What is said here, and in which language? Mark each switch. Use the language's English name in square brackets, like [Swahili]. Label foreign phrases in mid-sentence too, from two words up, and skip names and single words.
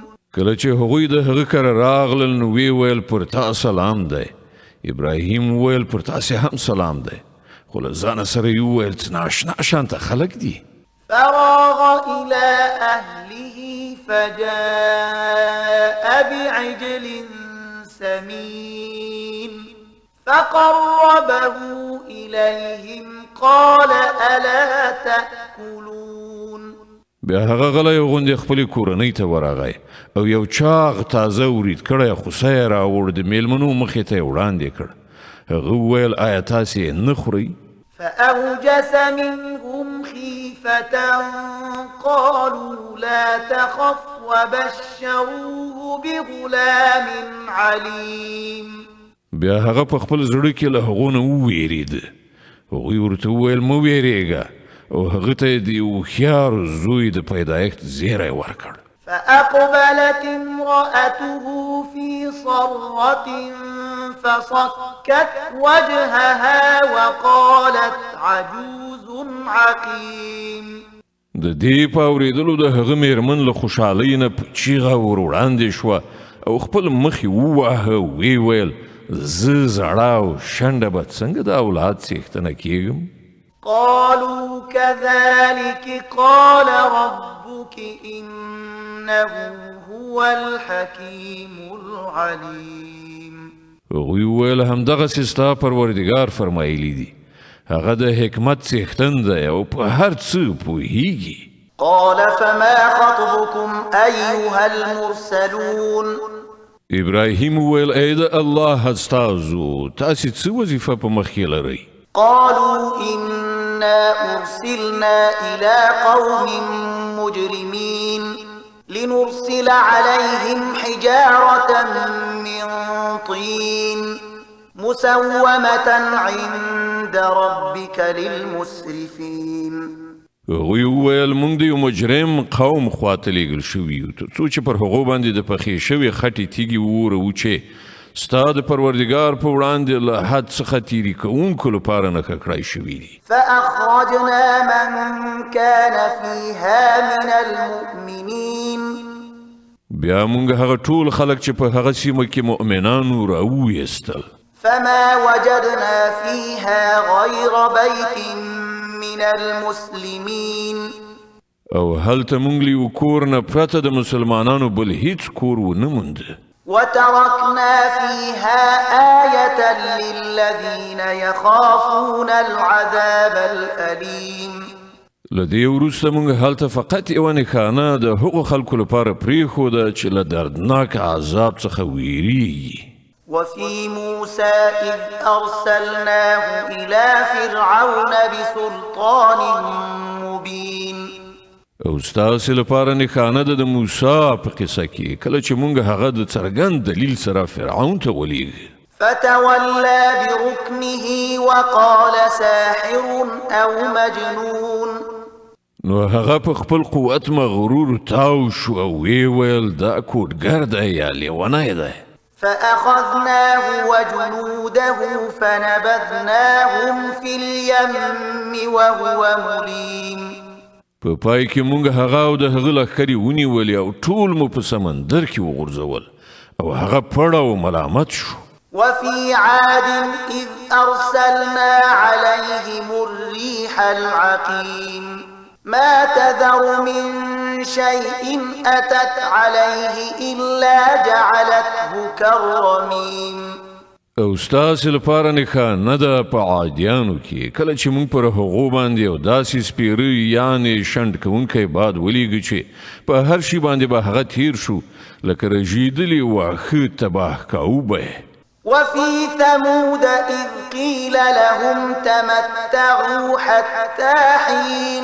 [Pashto] کله چې هغوی د هغه کره راغلل نو وی ویل پر تا سلام دی. ابراهیم ویل پر تاسې هم سلام دی، خو له ځانه سره یې وویل څه ناشنا شانته خلک دي. [Arabic] فراغ إلى أهله فجاء بعجل سمين فقربه إليهم قال ألا تأكلون. [Pashto] بیا هغه غلی غوندې خپلې کورنۍ ته ورغی او یو چاغ تازه ورید کړی خوسی یې راوړ د میلمنو مخې ته یې وړاندې کړ. هغه وویل آیا تاسې نه خورئ؟ [Arabic] فأوجس منهم خيفة قالوا لا تخف وبشروه بغلام عليم. [Pashto] بیا هغه په خپل زړه کې له هغو نه وویرېد. هغوی ورته وویل مه ویرېږه او هغه ته یې د یو هوښیار زوی د پیدایښت زیری ورکړ. [Arabic] فأقبلت امرأته في صرة فصكت وجهها وقالت عجوز عقيم. [Pashto] د دې په اورېدلو د هغه میرمن له خوشحالۍ نه په چیغه ور وړاندې شوه او خپل مخ یې وواهه ویې ویل زه زړه او شنډه به څنګه د اولاد څښتنه کېږم؟ [Arabic] قالوا كذلك قال ربك إنه هو الحكيم العليم. [Pashto] هغوی وویل همدغسې ستا پروردګار فرمایلی دي، هغه د حکمت څښتن دی او په هر څه پوهیږي. [Arabic] قال فما خطبكم أيها المرسلون. [Pashto] ابراهیم وویل ای د الله استازو تاسې څه وظیفه په مخ کې لرئ؟ [Arabic] قالوا إنا أرسلنا إلى قوم مجرمين لنرسل عليهم حجارة من طين مسومة عند ربك للمسرفين. [Pashto] هغوی وویل موږ د یو مجرم قوم خواته لیږل شوي یو تر څو چې پر هغو باندې د پخې شوې خټې تیږې وورو چې ستا د پروردګار په وړاندې له حد څخه تیري کوونکو لپاره نښه کړای شوي دي. [Arabic] فأخرجنا من كان فيها من المؤمنين. [Pashto] بیا موږ هغه ټول خلک چې په هغه سیمه کې مؤمنانو راوویستل. [Arabic] فما وجدنا فيها غير بيت من المسلمين. [Pashto] او هلته موږ له یو کور نه پرته د مسلمانانو بل هیڅ کور ونه موند. [Arabic] وتركنا فيها آية للذين يخافون العذاب الأليم. [Pashto] له دې وروسته موږ هلته فقط یوه نښانه د هغو خلکو لپاره پرېښوده چې له دردناک عذاب څخه ویریږي. [Arabic] وفي موسى إذ أرسلناه إلى فرعون بسلطان مبين. [Pashto] او ستاسې لپاره نښانه ده د موسی په قصه کې کله چې موږ هغه د څرګند دلیل سره فرعون ته ولېږه. [Arabic] فتولى بركنه وقال ساحر أو مجنون. [Pashto] نو هغه په خپل قوت مغرور تاو شو او ویې ویل دا کوډګر دی یا لیونی دی. [Arabic] فأخذناه وجنوده فنبذناهم في اليم وهو مليم. [Pashto] په پای کې موږ هغه او د هغه لښکرې ونیولې او ټول مو په سمندر کې وغورځول او هغه پړ او ملامت شو. [Arabic] وفي عاد إذ أرسلنا عليهم الريح العقيم ما تذر من شيء أتت عليه إلا جعلته كالرميم. [Pashto] او ستاسې لپاره نښانه ده په عادیانو کې کله چې موږ پر هغو باندې یو داسې سپیره یعنې شنډ کوونکی باد ولیږه چې په هر شي باندې به هغه تیر شو لکه رژېدلې واښه تباه کوو. [Arabic] وفي ثمود إذ قيل لهم تمتعوا حتى حين.